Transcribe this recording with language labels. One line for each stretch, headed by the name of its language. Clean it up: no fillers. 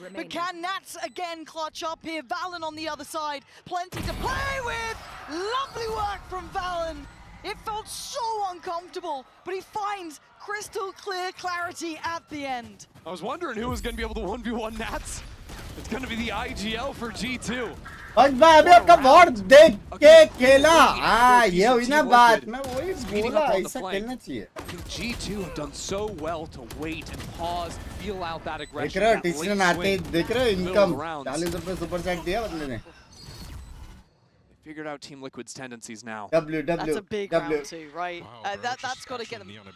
English: But can Nats again clutch up here? Valen on the other side. Plenty to play with. Lovely work from Valen. It felt so uncomfortable, but he finds crystal clear clarity at the end. I was wondering who was going to be able to 1v1 Nats. It's going to be the IGL for G2.
Hindi: और मैं अभी आपका war देख के खेला ये हुई ना बात मैं वही बोला ऐसा खेलना चाहिए
English: G2 have done so well to wait and pause, feel out that aggression.
Hindi: देख रहे हो टीचर आते देख रहे हो इनकम 40 रुपए सुपर चैट दिया बंदे ने
English: Figured out Team Liquid's tendencies now. That's a big round too, right? Wow, that's got to get them.